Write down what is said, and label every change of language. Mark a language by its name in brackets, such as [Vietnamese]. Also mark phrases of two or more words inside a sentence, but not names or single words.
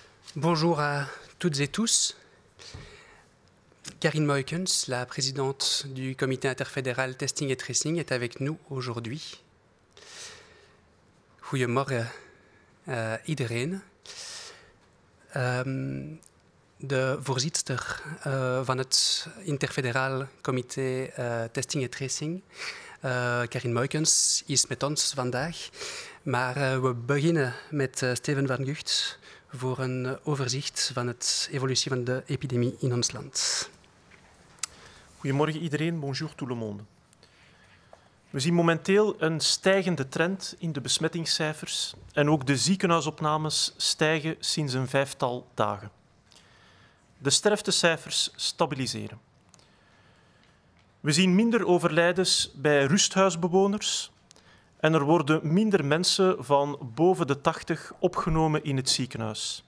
[French] Bonjour à toutes et tous. Karin Moykens, la présidente du comité interfédéral Testing et Tracing, est avec nous aujourd'hui. [Dutch] Goedemorgen iedereen. De voorzitster van het interfederaal comité Testing en Tracing, Karin Moykens, is met ons vandaag. Maar we beginnen met Steven van Gucht voor een overzicht van de evolutie van de epidemie in ons land. Goedemorgen iedereen, [French] bonjour tout le monde. [Dutch] We zien momenteel een stijgende trend in de besmettingscijfers en ook de ziekenhuisopnames stijgen sinds een 5-tal dagen. De sterftecijfers stabiliseren. We zien minder overlijdens bij rusthuisbewoners en er worden minder mensen van boven de 80 opgenomen in het ziekenhuis.